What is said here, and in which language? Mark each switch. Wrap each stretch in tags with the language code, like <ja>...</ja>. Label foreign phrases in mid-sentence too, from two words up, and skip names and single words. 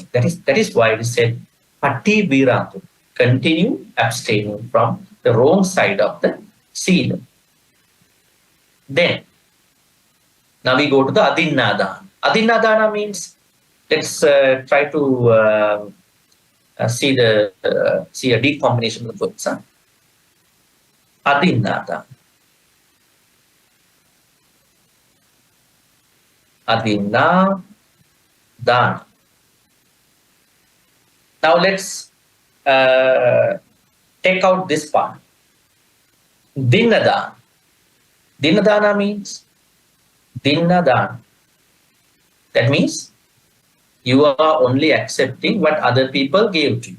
<en>That is why it is said,</en> <pi>pati viratu.</pi> <en>Continue abstaining from the wrong side of the sila. Then, now we go to the adinnadana. Adinnadana means, let's try to see a deep combination of words. Huh? Adinnadana. Adinnadana. Now let's take out this part. Dinnadana. Dinnadana means dinnadana. That means you are only accepting what other people gave to you.</en>